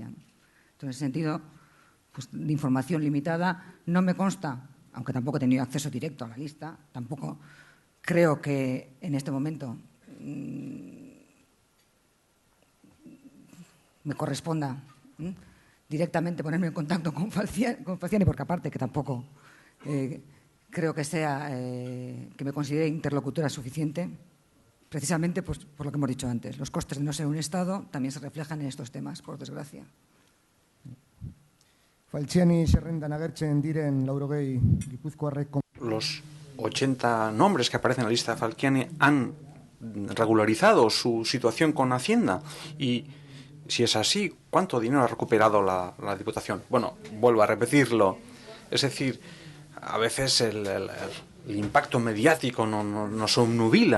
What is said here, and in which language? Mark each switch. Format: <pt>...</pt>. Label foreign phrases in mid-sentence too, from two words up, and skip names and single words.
<es>Entonces, en ese sentido, pues, de información limitada no me consta, aunque tampoco he tenido acceso directo a la lista, tampoco creo que en este momento me corresponda directamente ponerme en contacto con Falciani, porque aparte que tampoco creo que sea que me considere interlocutora suficiente, precisamente pues, por lo que hemos dicho antes. Los costes de no ser un Estado también se reflejan en estos temas, por desgracia.</es> <eu>Falciani zerrendan agertzen diren laurogei gipuzkoarrek.</eu> <es>Los 80 nombres que aparecen en la lista de Falciani han regularizado su situación con Hacienda y, si es así, ¿cuánto dinero ha recuperado la Diputación? Bueno, vuelvo a repetirlo. Es decir, a veces el impacto mediático nos obnubila.</es>